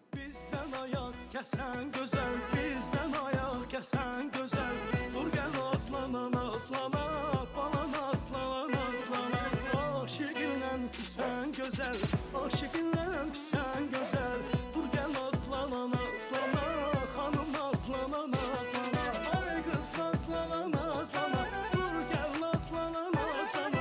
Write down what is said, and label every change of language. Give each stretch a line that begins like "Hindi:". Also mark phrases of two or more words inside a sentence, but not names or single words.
Turkish: Bizden ayak kesen güzel, bizden ayak kesen güzel. Dur gel nazlana nazlana, bana nazlana nazlana.
Azerbaijani: Aşıqinlə küsən gözəl, aşıqinlə küsən gözəl.
Turkish: Dur gel nazlana nazlana, xanım nazlana nazlana. Ay qız nazlana nazlana, dur gel nazlana nazlana.